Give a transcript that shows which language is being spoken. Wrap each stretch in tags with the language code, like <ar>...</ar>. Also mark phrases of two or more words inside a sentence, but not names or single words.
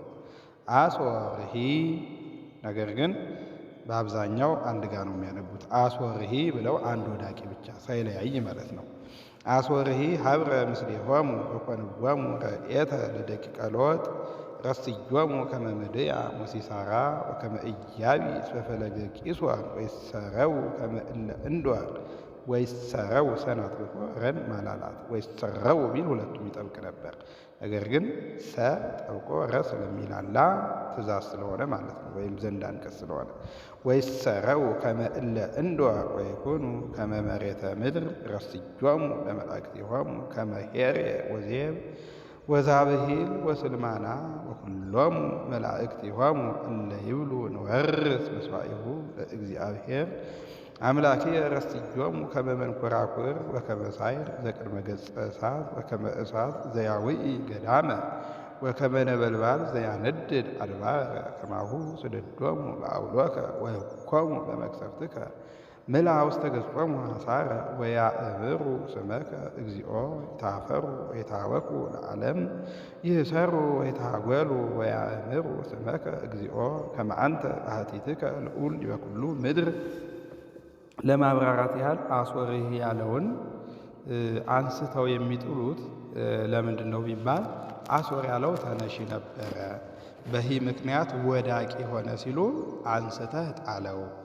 <am>አሶርሂ ነገር ግን በአብዛኛው አንድ ጋር ነው የሚያነቡት። አሶርሂ ብለው አንድ ወዳቂ ብቻ ሳይለያይ ማለት ነው።</am> <gez>አሶርሂ ሀብረ ምስሌሆሙ ወኮንዎሙ ረድኤተ ለደቂቀ ሎጥ ረስዮሙ ከመ ምድያ ወሲሳራ ወከመ ኢያቢስ በፈለገ ቂሶን ወይሰረው ከመ እለ እንዶር</gez> <am>ወይሰረው ሰናት ብኮ ረን ማላላት ወይሰረው ቢል ሁለቱም ይጠብቅ ነበር። ነገር ግን ሰ ጠብቆ ረ ስለሚላላ ትእዛዝ ስለሆነ ማለት ነው፣ ወይም ዘንድ አንቀጽ ስለሆነ</am> <gez>ወይሰረው ከመ እለ እንዶር ወይኩኑ ከመ መሬተ ምድር ረስዮሙ ለመላእክቲሆሙ ከመ ሄሬ ወዜብ ወዛብሂል ወስልማና ወኩሎሙ መላእክቲሆሙ እለ ይብሉ ንወርስ ምስዋኢሁ ለእግዚአብሔር አምላኬ ረስዮሙ ከመ መንኰራኵር ወከመ ሳይር ዘቅድመ ገጸ እሳት ወከመ እሳት ዘያውኢ ገዳመ ወከመ ነበልባል ዘያነድድ አድባረ ከማሁ ስደዶሙ በአውሎከ ወህኮሙ በመቅሰፍትከ ምልአ ውስተ ገጾሙ ሐሳረ ወያእምሩ ስመከ እግዚኦ ይታፈሩ ወይታወኩ ለዓለም ይእሰሩ ወይታጐሉ ወያእምሩ ስመከ እግዚኦ ከመ አንተ ባሕቲትከ ልዑል ዲበ ኩሉ ምድር።</gez> <am>ለማብራራት ያህል አሶርሂ ያለውን አንስተው የሚጥሉት ለምንድን ነው ቢባል አሶር ያለው ተነሺ ነበረ፣ በሂ ምክንያት ወዳቂ ሆነ ሲሉ አንስተህ ጣለው።</am>